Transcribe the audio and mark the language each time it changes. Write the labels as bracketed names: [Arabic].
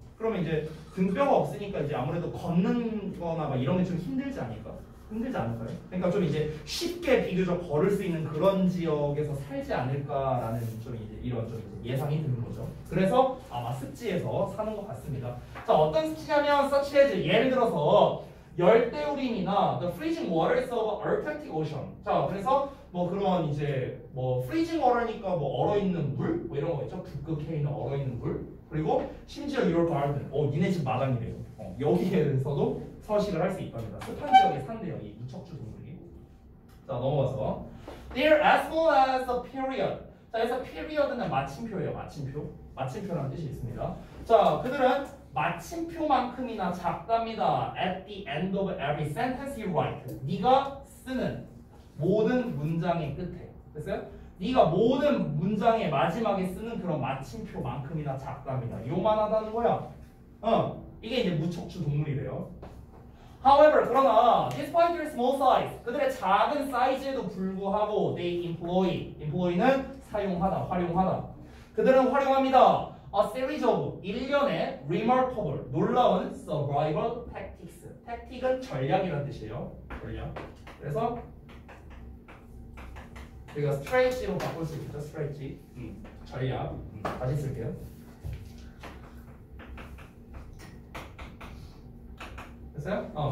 [Korean] 그러면 이제 등뼈가 없으니까 이제 아무래도 걷는 거나 이런 게 좀 힘들지 않을까? 힘들지 않을까요? 그러니까 좀 이제 쉽게 비교적 걸을 수 있는 그런 지역에서 살지 않을까라는 좀 이제 이런 좀 예상이 드는 거죠. 그래서 아마 습지에서 사는 것 같습니다. 자, 어떤 습지냐면 [English] such as [Korean] 예를 들어서 열대우림이나 [English] the freezing waters of Arctic Ocean. [Korean] 자, 그래서 그런 이제 freezing water니까 얼어 있는 물 이런 거 있죠. 북극해 있는 얼어 있는 물. 그리고 심지어 [English] your garden. [Korean] 니네 집 마당이래요. 여기에서도 서식을 할 수 있답니다. 습한 지역에 산대요. 이 무척추 동물이. 자, 넘어가서 [English] They're as well as a period. [Korean] 자, 그래서 period는 마침표예요. 마침표라는 뜻이 있습니다. 자, 그들은 마침표만큼이나 작답니다. [English] At the end of every sentence you write. [Korean] 네가 쓰는 모든 문장의 끝에. 됐어요? 네가 모든 문장의 마지막에 쓰는 그런 마침표만큼이나 작답니다. 요만하다는 거야. 이게 이제 무척추 동물이래요. [English] However, [Korean] 그러나 [English] despite their small size, [Korean] 그들의 작은 사이즈에도 불구하고 [English] they employ [Korean] 는 사용하다, 활용하다. 그들은 활용합니다. [English] A series of [Korean] 일련의 [English] remarkable, [Korean] 놀라운 [English] survival tactics. [Korean] tactic은 전략이라는 뜻이에요. 전략. 그래서 우리가 strategy로 바꿀 수 있죠. strategy. 전략. 다시 쓸게요. 됐어요?